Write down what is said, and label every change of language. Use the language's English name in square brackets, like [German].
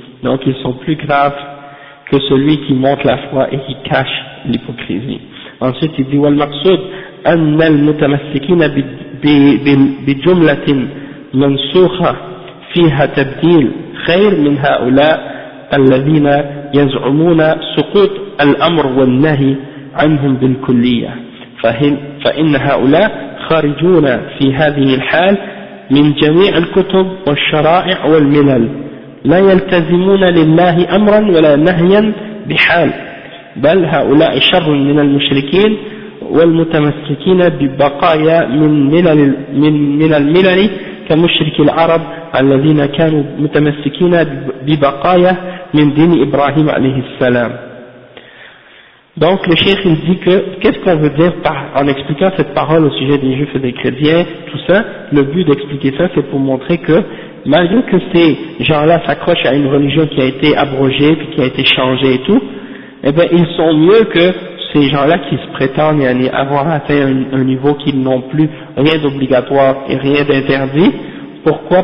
[French] Donc ils sont plus graves que celui qui montre la foi et qui cache l'hypocrisie. Ensuite il dit [Arabic] والمقصود أن المتمسكين بجملة منسوخة فيها تبديل خير من هؤلاء الذين يزعمون سقوط الأمر والنهي عنهم بالكلية، فإن هؤلاء خارجون في هذه الحال من جميع الكتب والشرائع والملل، لا يلتزمون لله أمرا ولا نهيا بحال، بل هؤلاء شر من المشركين والمتمسكين ببقايا من الملل كمشرك العرب الذين كانوا متمسكين ببقايا من دين إبراهيم عليه السلام. [French] Donc le cheikh il dit que qu'est-ce qu'on veut dire en expliquant cette parole au sujet des juifs et des chrétiens, tout ça, le but d'expliquer ça c'est pour montrer que malgré que ces gens-là s'accrochent à une religion qui a été abrogée puis qui a été changée et tout, eh bien ils sont mieux que ces gens-là qui se prétendent avoir atteint un niveau qui n'ont plus rien d'obligatoire et rien d'interdit. Pourquoi?